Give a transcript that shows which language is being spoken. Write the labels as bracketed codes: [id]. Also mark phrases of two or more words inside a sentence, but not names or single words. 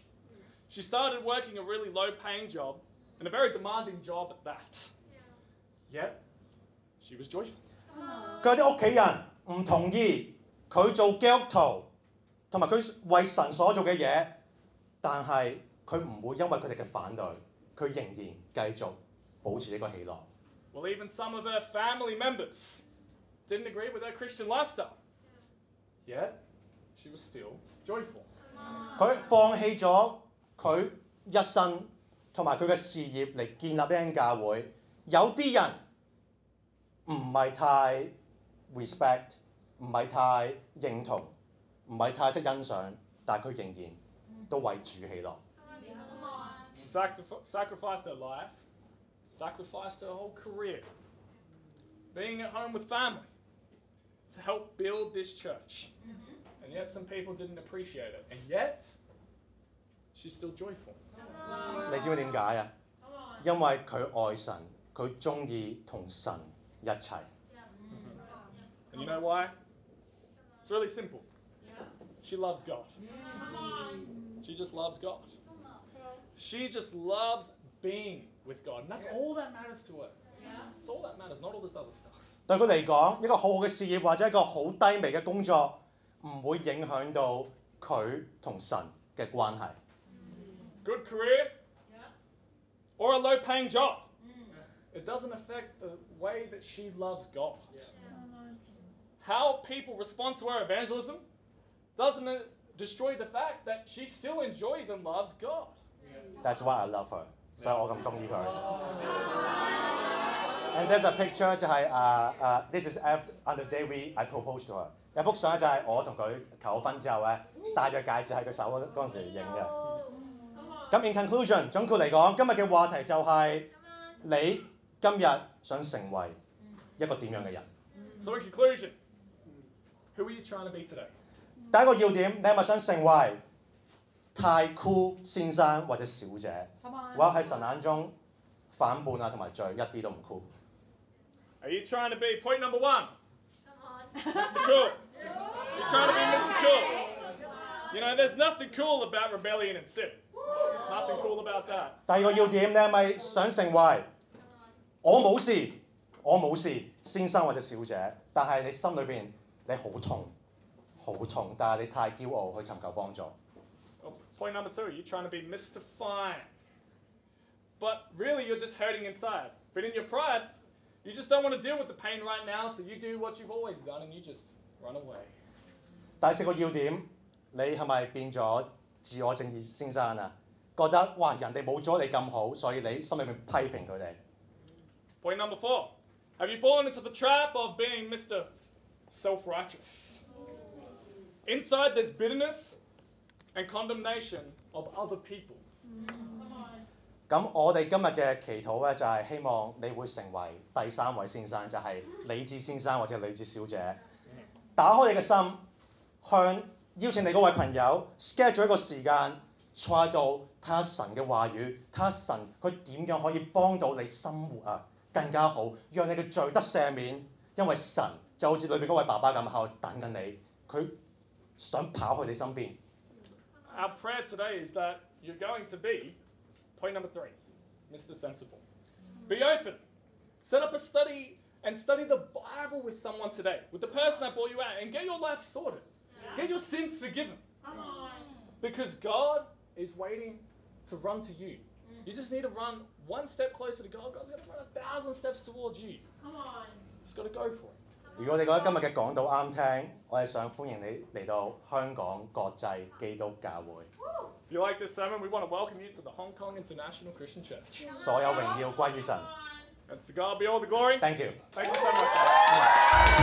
[en] She started working a really low-paying job, and a very demanding job at that. Yet, she was joyful. [yue] 佢啲屋企人唔同意佢做基督徒，同埋佢為神所做嘅嘢，但係佢唔會因為佢哋嘅反對，佢仍然繼續保持呢個喜樂。 [en] Well, even some of her family members didn't agree with her Christian lifestyle. Yet, she was still joyful. [yue] 佢放棄咗佢一生同埋佢嘅事業嚟建立呢間教會。有啲人唔係太 respect， 唔係太認同，唔係太識欣賞，但係佢仍然都為主喜樂。 [en] She sacrificed her life, sacrificed her whole career, being at home with family, to help build this church. And yet some people didn't appreciate it. And yet, she's still joyful. [yue] 你知唔知點解啊？因為佢愛神，佢中意同神一齊。 [en] And you know why? It's really simple. She loves God. She just loves God. She just loves being with God. And that's all that matters to her. It's all that matters, not all this other stuff. [yue] 對佢嚟講，一個好好嘅事業或者一個好低微嘅工作，唔會影響到佢同神嘅關係。 [en] Good career or a low-paying job. It doesn't affect the way that she loves God. How people respond to her evangelism doesn't destroy the fact that she still enjoys and loves God. That's why I love her， [yue] 所以我咁中意佢。 [en] And there's a picture 就係 this is on the day I proposed to her。 [yue] 有幅相就係我同佢求婚之後咧，戴咗戒指喺佢手嗰陣時影嘅。 [en] 咁 in conclusion， [yue] 總括嚟講，今日嘅話題就係你今日想成為一個點樣嘅人。 [en] So in conclusion, who are you trying to be today? [yue] 第一個要點，你係咪想成為太酷先生或者小姐？或者喺神眼中反叛啊同埋罪一啲都唔酷。 [en] Are you trying to be point number 1? Mr.Cool. You're trying to be Mr.Cool. You know, there's nothing cool about rebellion and sin. Nothing cool about that. [yue] 第二個要點，你係咪想成為我冇事先生或者小姐，但係你心裏邊你好痛，但係你太驕傲去尋求幫助。 [en] Well, point number 2, you're trying to be Mr.Fine. But really, you're just hurting inside. But in your pride, you just don't want to deal with the pain right now, so you do what you've always done and you just run away. [yue] 第4個要點，你係咪變咗自我正義先生啊？覺得哇人哋冇咗你咁好，所以你心裏面批評佢哋。 [en] Point number 4, have you fallen into the trap of being Mr. Self-righteous? Inside there's bitterness and condemnation of other people. [yue] 咁我哋今日嘅祈禱咧，就係希望你會成為第3位先生，就係理智先生或者理智小姐。打開你嘅心，向邀請你嗰位朋友 schedule 一個時間，坐喺度睇下神嘅話語，睇下神佢點樣可以幫到你生活啊更加好，讓你嘅罪得赦免。因為神就好似裏邊嗰位爸爸咁喺度等緊你，佢想跑去你身邊。 [en] Our prayer today is that you're going to be point number 3, Mr.Sensible. Be open. Set up a study and study the Bible with someone today, with the person that brought you out, and get your life sorted. Get your sins forgiven. Because God is waiting to run to you. You just need to run one step closer to God. God's going to run 1,000 steps towards you. Just got to go for it. [yue] 如果你覺得今日嘅講道啱聽，我係想歡迎你嚟到香港國際基督教會。 [en] If you like this sermon, we want to welcome you to the Hong Kong International Christian Church. [yue] 所有榮耀歸於神。 [en] And to God be all the glory. Thank you. Thank you so much.